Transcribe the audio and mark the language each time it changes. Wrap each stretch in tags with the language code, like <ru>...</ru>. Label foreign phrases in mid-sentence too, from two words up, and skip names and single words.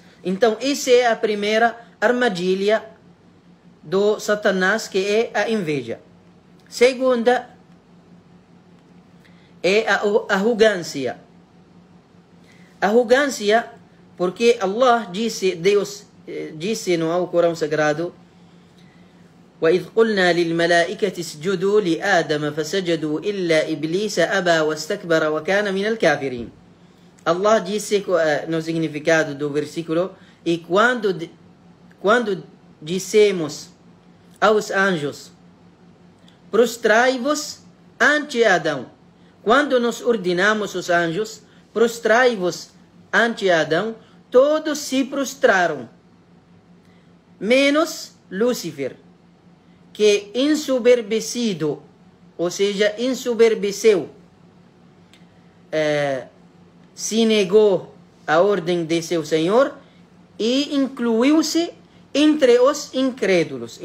<pt>Então, essa é a primeira armadilha do Satanás, que é a inveja. Segunda é a arrogância. Arrogância, porque Deus disse no Alcorão Sagrado:</pt> <ar>وَإِذْ قُلْنَا لِلْمَلَائِكَةِ اسْجُدُوا لِآدَمَ فَسَجَدُوا إِلَّا إِبْلِيسَ أَبَى وَاسْتَكْبَرَ وَكَانَ مِنَ الْكَافِرِينَ.</ar> <pt>Allah disse no significado do versículo: e quando dissemos aos anjos, prostrai-vos ante Adão. Quando nos ordenamos os anjos, prostrai-vos ante Adão, todos se prostraram, menos Lúcifer, que ensoberbecido, ou seja, ensoberbeceu, se negou à ordem de seu Senhor e incluiu-se entre os incrédulos.</pt>